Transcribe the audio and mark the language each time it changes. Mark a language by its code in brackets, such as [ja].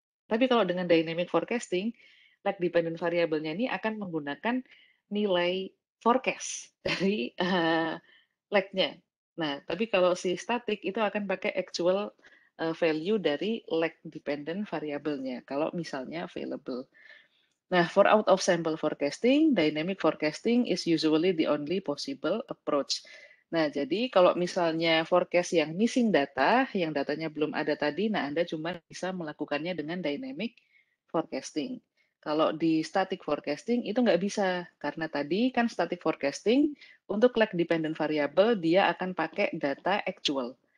[id] Tapi kalau dengan dynamic forecasting, lag-dependent variable-nya ini akan menggunakan nilai forecast dari lag-nya. Nah, tapi kalau si static itu akan pakai actual value dari lag dependent variable-nya kalau misalnya available. [en] Nah, for out of sample forecasting, dynamic forecasting is usually the only possible approach. [id] Nah, jadi kalau misalnya forecast yang missing data, yang datanya belum ada tadi, nah Anda cuma bisa melakukannya dengan dynamic forecasting. Kalau di static forecasting itu nggak bisa, karena tadi kan static forecasting untuk lag dependent variable dia akan pakai data actual.